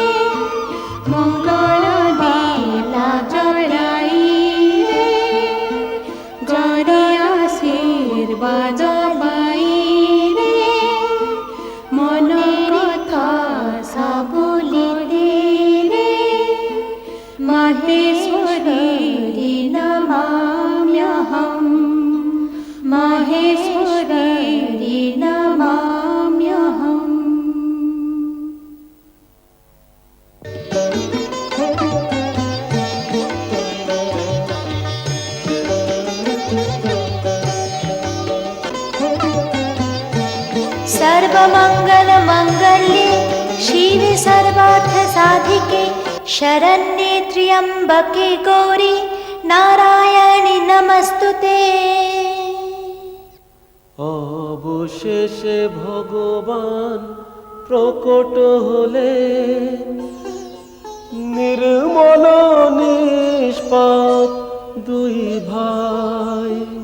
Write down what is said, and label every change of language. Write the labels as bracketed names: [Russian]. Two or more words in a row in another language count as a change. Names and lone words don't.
[Bangla] মঙ্গল দীপা জড়াই রে, গৌরী আশীর্বাদ পাই রে, মন কথা সাবলিতে রে, [Sanskrit] মাহেশ্বরী নমাম্যহম, মাহেশ্বরী নমাম্যহম। सर्वमंगल मंगल्ये शिवे सर्वार्थ साधिके शरण्ये त्र्यंबके गौरी नारायणी नमस्तुते। [Bangla] অবশেষে ভগবান প্রকট হলে, নির্মল নিষ্পাপ দুই ভাই।